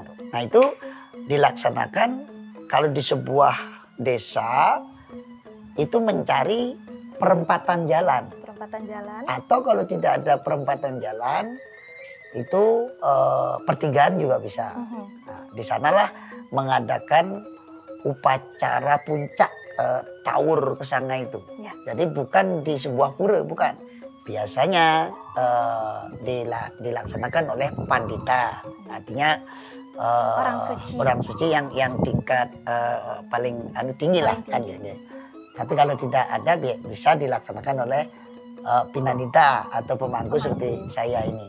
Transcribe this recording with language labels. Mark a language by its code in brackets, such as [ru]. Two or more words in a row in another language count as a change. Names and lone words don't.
[id] Nah itu dilaksanakan kalau di sebuah desa itu mencari perempatan jalan. Perempatan jalan. Atau kalau tidak ada perempatan jalan itu pertigaan juga bisa. Nah, di sanalah mengadakan upacara puncak taur kesanga itu. Ya. Jadi bukan di sebuah pura, bukan. Biasanya dilaksanakan oleh pandita, artinya orang suci yang tingkat paling tinggi lah kan ya. Tapi kalau tidak ada bisa dilaksanakan oleh pinanita atau pemangku seperti saya ini.